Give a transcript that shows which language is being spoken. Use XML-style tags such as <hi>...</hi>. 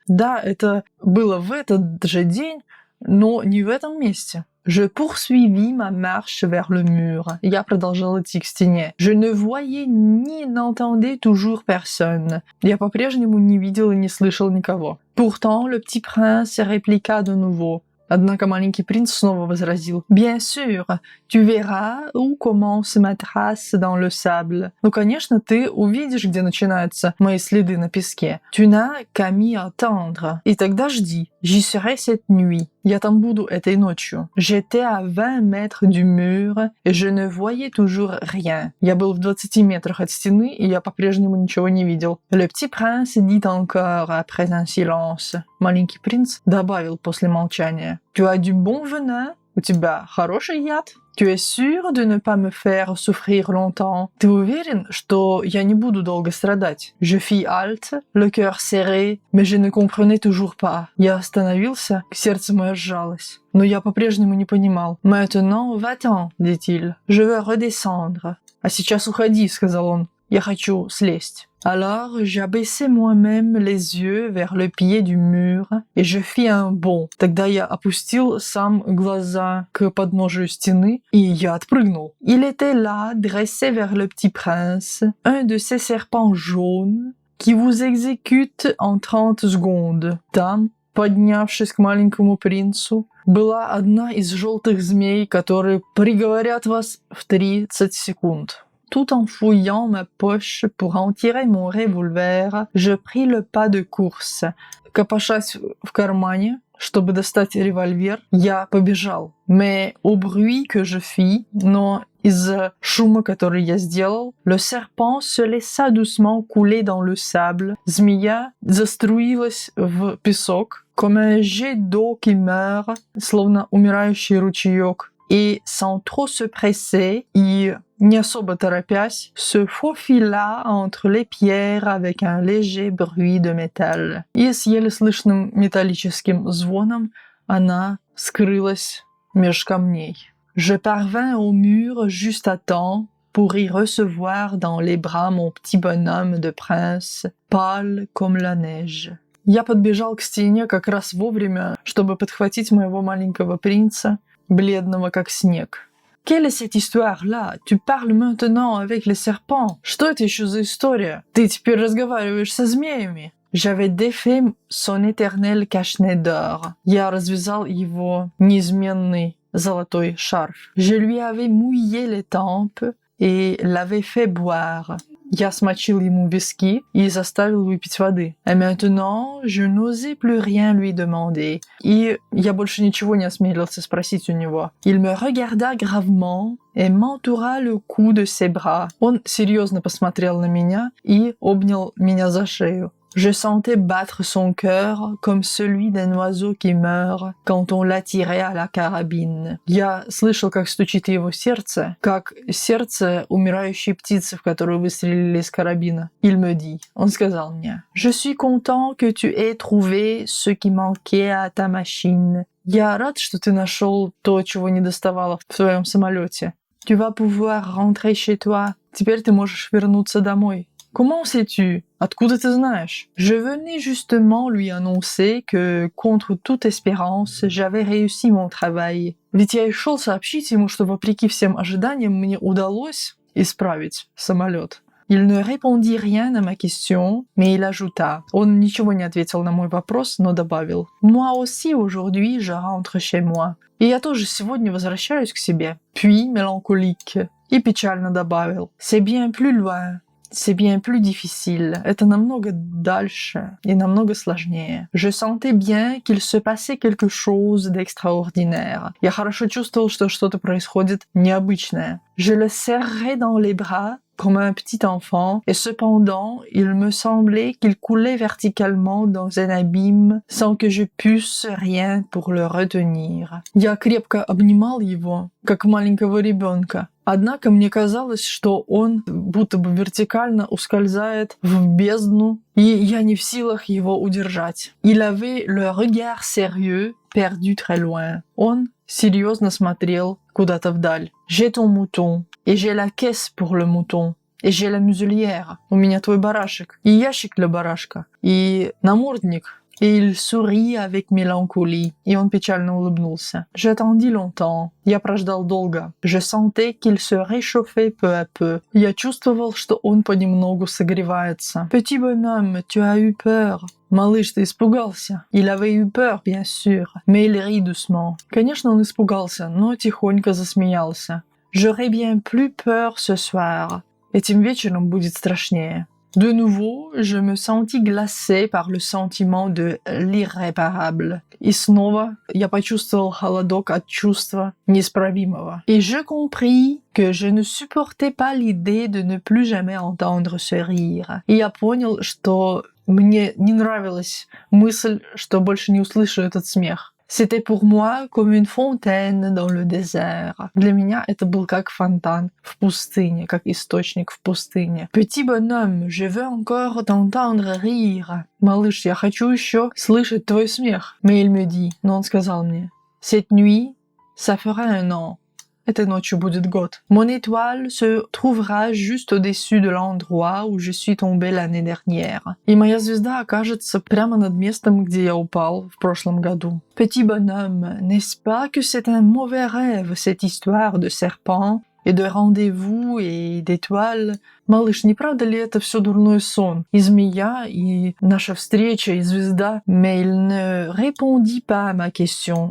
<ru>Да, это было в этот же день, но не в этом месте.</ru> <fr>Je poursuivis ma marche vers le mur.</fr> <ru>Я продолжал идти к стене.</ru> <fr>Je ne voyais ni n'entendais toujours personne.</fr> <ru>Я по-прежнему не видел и не слышал никого.</ru> <fr>Pourtant, le petit prince répliqua de nouveau.</fr> <ru>Однако маленький принц снова возразил.</ru> <fr>Bien sûr, tu verras où commence ma trace dans le sable.</fr> <ru>Ну, конечно, ты увидишь, где начинаются мои следы на песке.</ru> <fr>Tu n'as qu'à m'y attendre.</fr> <ru>И тогда жди.</ru> <fr>J'y serai cette nuit.</fr> <ru>Я там буду этой ночью.</ru> <fr>J'étais à 20 mètres du mur, et je ne voyais toujours rien.</fr> <ru>Я был в 20 метрах от стены, и я по-прежнему ничего не видел.</ru> <fr>Le petit prince dit encore après un silence.</fr> <ru>Маленький принц добавил после молчания.</ru> <fr>Tu as du bon venin?</fr> <ru>У тебя хороший яд?</ru> <fr>Tu es sûr de ne pas me faire souffrir longtemps?</fr> <ru>Ты уверен, что я не буду долго страдать?</ru> <fr>Je fis halte, le cœur serré, mais je ne comprenais toujours pas.</fr> <ru>Я остановился, сердце мое сжалось. Но я по-прежнему не понимал.</ru> <fr>Maintenant, va-t'en, dit-il. Je veux redescendre.</fr> <ru>А сейчас уходи, сказал он. Я хочу слезть.</ru> <fr>Alors, j'abaissai moi-même les yeux vers le pied du mur, et je fis un bond.</fr> <ru>Тогда я опустил сам глаза к подножию стены, и я отпрыгнул.</ru> <fr>Il était là, dressé vers le petit prince, un de ces serpents jaunes qui vous exécutent en 30 secondes.</fr> <ru>Там, поднявшись к маленькому принцу, была одна из желтых змей, которые приговорят вас в 30 секунд.</ru> <fr>Tout en fouillant ma poche pour en tirer mon revolver, je pris le pas de course.</fr> <ru>Копошась в кармане, чтобы достать револьвер, я побежал.</ru> <fr>Mais au bruit que je fis,</fr> <ru>но из-за шума, который я сделал,</ru> <fr>le serpent se laissa doucement couler dans le sable.</fr> <ru>Змея заструилась в песок,</ru> <fr>comme un jet d'eau qui meurt,</fr> <ru>словно умирающий ручеек.</ru> <fr>Et sans trop se presser,</fr> <ru>и не особо торопясь,</ru> <fr>se faufila entre les pierres avec un léger bruit de métal.</fr> <ru>И с еле слышным металлическим звоном она скрылась меж камней.</ru> <fr>Je parvins au mur juste à temps pour y recevoir dans les bras mon petit bonhomme de prince, pâle comme la neige.</fr> <ru>Я подбежал к стене как раз вовремя, чтобы подхватить моего маленького принца, бледного как снег.</ru> <fr>Quelle est cette histoire-là? Tu parles maintenant avec les serpents.</fr> <ru>Что это еще за история? Ты теперь разговариваешь со змеями.</ru> <fr>J'avais défait son éternel cache-nez d'or.</fr> <ru>Я развязал его неизменный золотой шарф.</ru> <fr>Je lui avais mouillé les tempes et l'avais fait boire.</fr> <ru>Я смочил ему виски и заставил выпить воды.</ru> <fr>Et maintenant, je n'osais plus rien lui demander.</fr> <ru>И я больше ничего не осмелился спросить у него.</ru> <fr>Il me regarda gravement et m'entoura le cou de ses bras.</fr> <ru>Он серьезно посмотрел на меня и обнял меня за шею.</ru> <fr>Je sentais battre son cœur comme celui d'un oiseau qui meurt quand on l'attirait à la carabine.</fr> <ru>Я слышал, как стучит его сердце, как сердце умирающей птицы, в которую выстрелили из карабина.</ru> <fr>Il me dit,</fr> <ru>он сказал мне,</ru> <fr>Je suis content que tu aies trouvé ce qui manquait à ta machine.</fr> <ru>Я рад, что ты нашел то, чего не доставало в твоем самолете.</ru> <fr>Tu vas pouvoir rentrer chez toi.</fr> <ru>Теперь ты можешь вернуться домой.</ru> <fr>Comment sais-tu?</fr> <ru>Откуда ты знаешь?</ru> <fr>Je venais justement lui annoncer que, contre toute espérance, j'avais réussi mon travail.</fr> <ru>Ведь я и шел сообщить ему, что вопреки всем ожиданиям мне удалось исправить самолет.</ru> <fr>Il ne répondit rien à ma question, mais il ajouta.</fr> <ru>Он ничего не ответил на мой вопрос, но добавил.</ru> <fr>Moi aussi aujourd'hui je rentre chez moi.</fr> <ru>И я тоже сегодня возвращаюсь к себе.</ru> <fr>Puis, mélancolique.</fr> <ru>И печально добавил.</ru> <fr>C'est bien plus loin. C'est bien plus difficile.</fr> <ru>Это намного дальше и намного сложнее.</ru> <fr>Je sentais bien qu'il se passait quelque chose d'extraordinaire.</fr> <ru>Я хорошо чувствовал, что что-то происходит необычное.</ru> <fr>Je le serrais dans les bras comme un petit enfant, et cependant, il me semblait qu'il coulait verticalement dans un abîme sans que je puisse rien pour le retenir.</fr> <ru>Я крепко обнимал его, как маленького ребенка. Однако мне казалось, что он будто бы вертикально ускользает в бездну, и я не в силах его удержать.</ru> <fr>Il avait le regard sérieux, perdu très loin.</fr> <ru>Он серьезно смотрел куда-то вдаль.</ru> <fr>J'ai ton mouton, et j'ai la caisse pour le mouton. Et j'ai la muselière.</fr> <ru>У меня твой барашек. И ящик для барашка. И намордник.</ru> <fr>Et il sourit avec mélancolie.</fr> <ru>И он печально улыбнулся.</ru> <fr>J'attendis longtemps.</fr> <ru>Я прождал долго.</ru> <fr>Je sentais qu'il se réchauffait peu à peu.</fr> <ru>Я чувствовал, что он понемногу согревается.</ru> <fr>Petit bonhomme, tu as eu peur.</fr> <ru>Малыш, ты испугался?</ru> <fr>Il avait eu peur, bien sûr. Mais il rit doucement.</fr> <ru>Конечно, он испугался, но тихонько засмеялся.</ru> <fr>J'aurais bien plus peur ce soir.</fr> <ru>Этим вечером будет страшнее.</ru> <fr>De nouveau, je me sentis glacée par le sentiment de l'irréparable.</fr> <ru>И снова я почувствовал холодок от чувства неисправимого.</ru> <fr>Et je compris que je ne supportais pas l'idée de ne plus jamais entendre ce rire.</fr> <ru>И я понял, что мне не нравилась мысль, что больше не услышу этот смех.</ru> <fr>C'était pour moi comme une fontaine dans le désert.</fr> <ru>Для меня это был как фонтан в пустыне, как источник в пустыне.</ru> <fr>Petit bonhomme, je veux encore t'entendre rire.</fr> <ru>Малыш, я хочу еще слышать твой смех.</ru> <fr>Mais il me dit,</fr> <ru>но он сказал мне,</ru> <fr>cette nuit, ça fera un an.</fr> <ru>Этой ночью будет год.</ru> <fr>Mon étoile se trouvera juste au-dessus de l'endroit où je suis tombé l'année dernière.</fr> <ru>И моя звезда окажется прямо над местом, где я упал в прошлом году.</ru> <fr>Petit bonhomme, n'est-ce pas que c'est un mauvais rêve, cette histoire de serpent et de rendez-vous et d'étoiles?</fr> <ru>Малыш, не правда ли это все дурной сон? И змея, и наша встреча, и звезда.</ru> <fr>Mais il ne répondit pas à ma question.</fr>